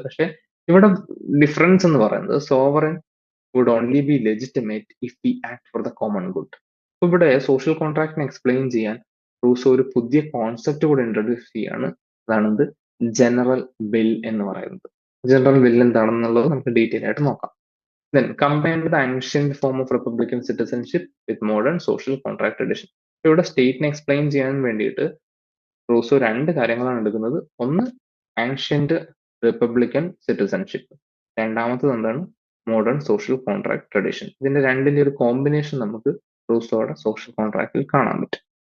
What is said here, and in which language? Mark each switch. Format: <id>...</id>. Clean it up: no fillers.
<ml>പക്ഷെ ഇവിടെ ഡിഫറൻസ് എന്ന് പറയുന്നത്</ml> <en>Sovereign would only be legitimate if we act for the common good.</en> <ml>ഇവിടെ സോഷ്യൽ കോൺട്രാക്ടിനെ എക്സ്പ്ലെയിൻ ചെയ്യാൻ റൂസോ ഒരു പുതിയ കോൺസെപ്റ്റ് കൂടെ ഇൻട്രൊഡ്യൂസ് ചെയ്യാണ്. അതാണത് ജനറൽ വിൽ എന്ന് പറയുന്നത്. ജനറൽ വിൽ എന്താണെന്നുള്ളത് നമുക്ക് ഡീറ്റെയിൽ ആയിട്ട് നോക്കാം.</ml> <en>Then combined with the ancient form of republican citizenship with modern social contract tradition.</en> <ml>ഇവിടെ സ്റ്റേറ്റിനെ എക്സ്പ്ലെയിൻ ചെയ്യാൻ വേണ്ടിയിട്ട് റൂസോ രണ്ട് കാര്യങ്ങളാണ് എടുക്കുന്നത്. ഒന്ന് ആൻഷ്യന്റ് റിപ്പബ്ലിക്കൻ സിറ്റിസൺഷിപ്പ്, രണ്ടാമത്തത് എന്താണ്? Modern social contract tradition. ഇതിന്റെ രണ്ടിന്റെ ഒരു കോമ്പിനേഷൻ നമുക്ക് റൂസോയുടെ സോഷ്യൽ കോൺട്രാക്റ്റിൽ കാണാൻ പറ്റും.</ml>